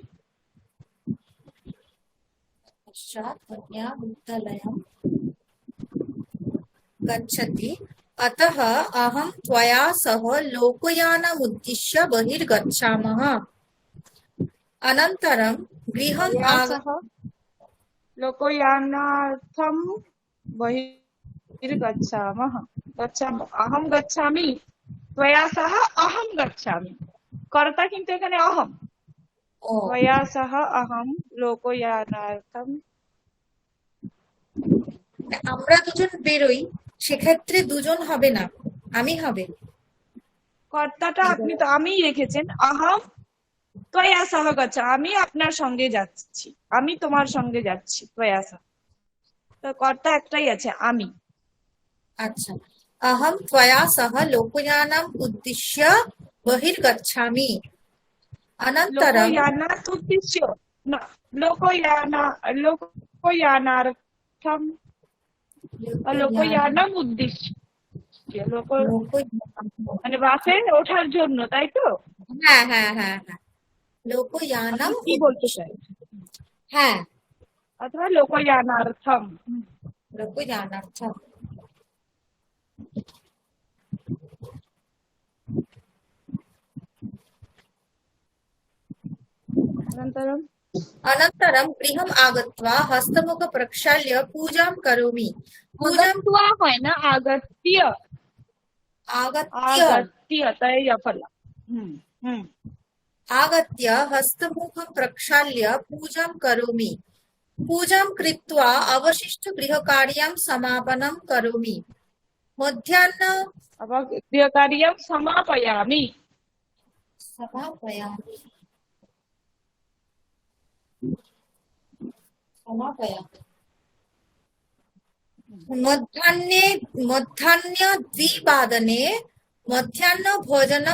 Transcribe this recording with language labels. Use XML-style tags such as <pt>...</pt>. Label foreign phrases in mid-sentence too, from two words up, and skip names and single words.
<sa>कन्या विद्यालयं गच्छति, अतः अहं त्वया सह लोकयानमुद्दिश्य बहिर्गच्छामः, अनन्तरं गृहम् लोकयानार्थं बहिर्गच्छामः, अहं गच्छामि, त्वया सह अहं गच्छामि। कर्ता</sa> <bn>কিন্তু এখানে</bn> <sa>अहं, त्वया सह अहं लोकयानार्थं।</sa> <bn>আমরা দুজন বেরোই, সেক্ষেত্রে দুজন হবে না, আমি হবে। কর্তাটা আপনি তো আমিই রেখেছেন,</bn> <sa>अहं त्वया सह गच्छ,</sa> <bn>আমি আপনার সঙ্গে যাচ্ছি, আমি তোমার সঙ্গে যাচ্ছি,</bn> <sa>त्वया सह।</sa> <bn>তো কর্তা একটাই আছে, আমি।</bn> <hi>अच्छा,</hi> <sa>अहं त्वया सह लोकयानम् उद्दिश्य बहिर्गच्छामि, अनन्तरं लोकयानात् उद्दिश्य न, लोकयानार्थं, लोकयानम् उद्दिश्य,</sa> <bn>মানে বাসে ওঠার জন্য, তাই তো? হ্যাঁ হ্যাঁ হ্যাঁ হ্যাঁ, লোকয়ানম কি বলতে চাই? হ্যাঁ,</bn> <sa>অথবা লোকয়ানার্থম, লোকয়ানার্থম। अनन्तरं गृहम् आगत्वा हस्तमुख प्रक्षाल्य पूजां करोमि, पूजां</sa> <bn>হয় না, আগত্য,</bn> <sa>आगत्य</sa> <bn>তাই ফলা।</bn> <sa>आगत्य हस्तमुखं प्रक्षाल्य पूजां करोमि, पूजां कृत्वा अवशिष्ट गृहकार्यं समापनं करोमि, मध्याह्न गृहकार्यं समापयामि, मध्याह्ने 2:00 मध्याह्न भोजनं</sa>